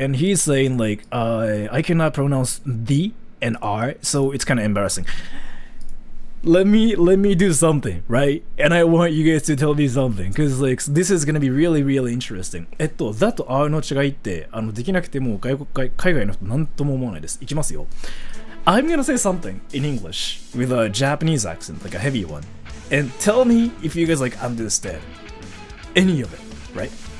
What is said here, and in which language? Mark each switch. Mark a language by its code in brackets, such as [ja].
[en] And he's saying like, I cannot pronounce D and R, so it's kind of embarrassing. Let me do something, right? And I want you guys to tell me something, because like, this is gonna be really interesting. [ja] that と R の違いって、できなくても海外の人なんとも思わないです。いきますよ。 [en] I'm gonna say something in English with a Japanese accent, like a heavy one, and tell me if you guys like understand any of it, right?